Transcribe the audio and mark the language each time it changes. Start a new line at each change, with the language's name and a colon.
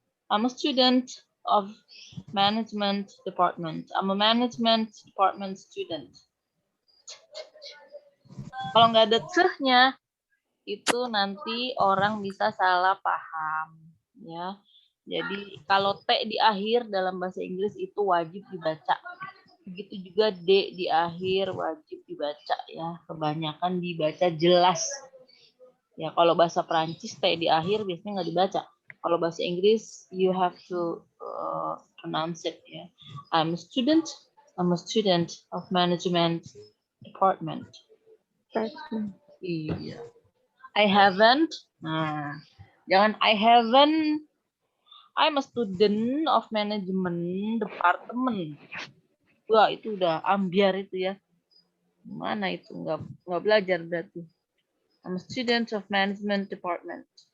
English: I'm a student of management department. I'm a management department student.
Indonesian: Kalau nggak ada nya itu nanti orang bisa salah paham, ya. Jadi kalau T di akhir dalam bahasa Inggris itu wajib dibaca. Begitu juga D di akhir wajib dibaca, ya. Kebanyakan dibaca jelas. Ya, kalau bahasa Perancis T di akhir biasanya nggak dibaca. Kalau bahasa Inggris
English: you have to pronounce it,
Indonesian: ya.
English: I'm a student of management department. Iya. I haven't.
Indonesian: Nah, jangan I haven't.
English: I'm a student of management department.
Indonesian: Wah, itu udah ambiar itu ya. Mana itu nggak belajar berarti.
English: I'm a student of management department.